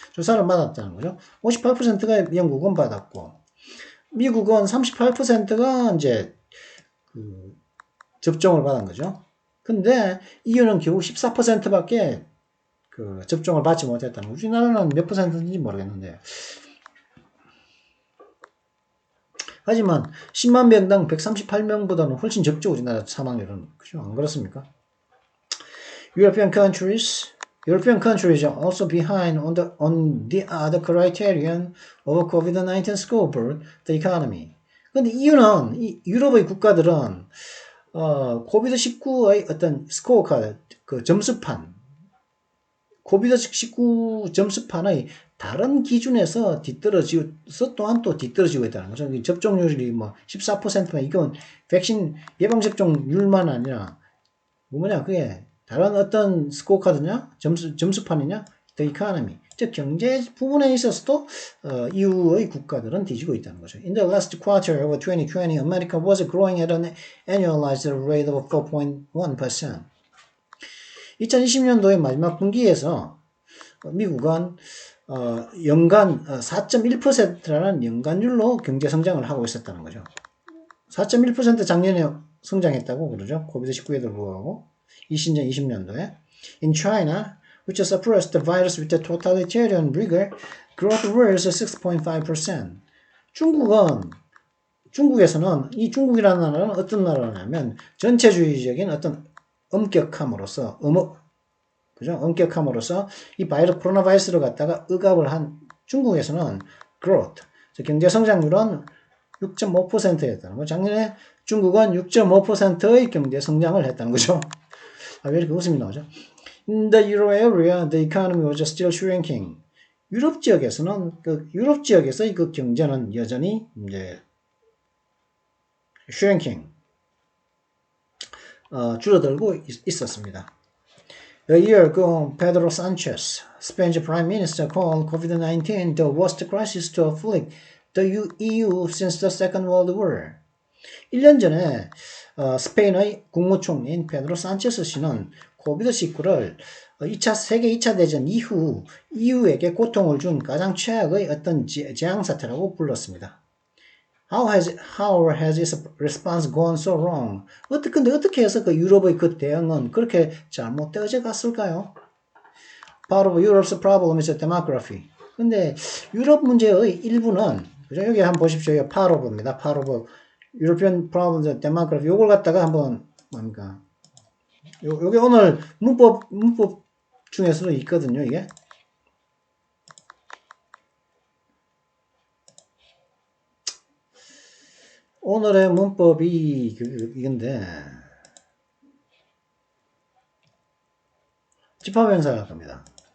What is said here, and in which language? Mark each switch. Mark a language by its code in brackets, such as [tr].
[ko] 주사를 맞았다는 거죠. 58%가 영국은 받았고, 미국은 38%가 이제 접종을 받은 거죠. 근데 EU는 겨우 14%밖에 그 접종을 받지 못했다는 거. 우리나라는 몇 퍼센트인지 모르겠는데. 하지만 10만 명당 138명보다는 훨씬 적죠. 우리나라 사망률은. 그죠? 안 그렇습니까? [en] European countries are also behind on the other criterion of COVID-19 score for the economy. [ko] 근데 이유는 이 유럽의 국가들은 코비드19의 어떤 스코어 카드, 그 점수판, 코비드19 점수판의 다른 기준에서 뒤떨어지서 또한 또 뒤떨어지고 있다는 거죠. 접종률이 뭐 14%만 이건 백신 예방접종률만 아니라 뭐냐 그게 다른 어떤 스코어 카드냐 점수판이냐 the economy 즉 경제 부분에 있어서도 EU의 국가들은 뒤지고 있다는 거죠. [en] In the last quarter of 2020, America was growing at an annualized rate of 4.1%. [ko] 2020년도의 마지막 분기에서 미국은 연간 4.1%라는 연간율로 경제 성장을 하고 있었다는 거죠. 4.1% 작년에 성장했다고 그러죠. 코비드19에도 불구하고 2020년도에 [en] In China, which suppressed the virus with the totalitarian rigor, growth was 6.5%. [ko] 중국에서는 이 중국이라는 나라는 어떤 나라냐면 전체주의적인 어떤 엄격함으로써 그죠? 엄격함으로써 이 코로나 바이러스를 갖다가 억압을 한 중국에서는 growth, 경제 성장률은 6.5%였다는 거죠. 작년에 중국은 6.5%의 경제 성장을 했다는 거죠. 왜 이렇게 웃음이 나오죠? [en] In the euro area, the economy was still shrinking. [ko] 유럽 지역에서는 유럽 지역에서의 그 경제는 여전히 이제 shrinking, 줄어들고 있었습니다. [en] A year ago, Pedro Sanchez, Spanish Prime Minister, called COVID-19 the worst crisis to afflict the EU since the Second World War. [ko] 1년 전에 스페인의 국무총리인 페드로 산체스 씨는 코비드19를 세계 2차 대전 이후 EU에게 고통을 준 가장 최악의 어떤 재앙사태라고 불렀습니다. [en] How has its response gone so wrong? [ko] 근데 어떻게 해서 그 유럽의 그 대응은 그렇게 잘못되어져 갔을까요? [en] Part of Europe's problem is demography. [ko] 근데 유럽 문제의 일부는, 그죠? 여기 한번 보십시오. Part of입니다. [en] Part of European problem is demography. [ko] 요걸 갖다가 한번, 뭡니까? 요게 오늘 문법 중에서도 있거든요, 이게. 오늘의 문법이 이건데 집합행사가 겁니다.